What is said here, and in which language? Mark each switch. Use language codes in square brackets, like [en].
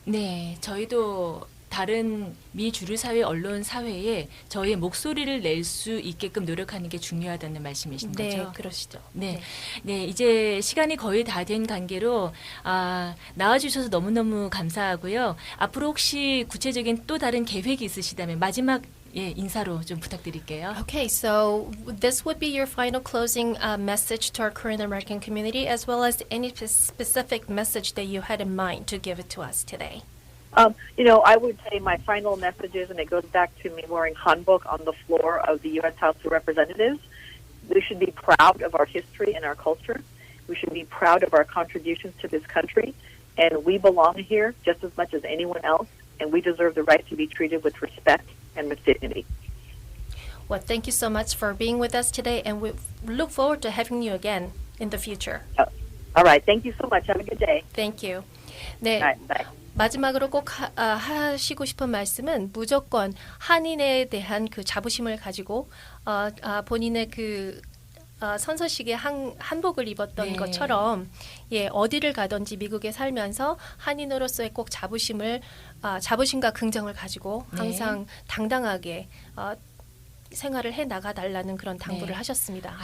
[ko] 네, 저희도 다른 미 주류 사회 언론 사회에 저희의 목소리를 낼 수 있게끔 노력하는 게 중요하다는 말씀이신 네, 거죠? 그러시죠. 네, 네, 이제 시간이 거의 다 된 관계로 나와주셔서 너무너무 감사하고요. 앞으로 혹시 구체적인 또 다른 계획이 있으시다면 마지막 인사로 좀 부탁드릴게요. [en] Okay, so this would be your final closing message to our Korean American community, as well as any specific message that you had in mind to give it to us today. I would say my final message is, and it goes back to me wearing hanbok on the floor of the U.S. House of Representatives. We should be proud of our history and our culture. We should be proud of our contributions to this country. And we belong here just as much as anyone else. And we deserve the right to be treated with respect and with dignity. Well, thank you so much for being with us today, and we look forward to having you again in the future. All right. Thank you so much. Have a good day. Thank you. 네. All right. Bye. [ko] 마지막으로 꼭 하시고 싶은 말씀은 무조건 한인에 대한 그 자부심을 가지고 본인의 그 선서식에 한복을 입었던 네. 것처럼 어디를 가든지 미국에 살면서 한인으로서의 꼭 자부심과 긍정을 가지고 항상 당당하게 생활을 해 나가달라는 그런 당부를 하셨습니다.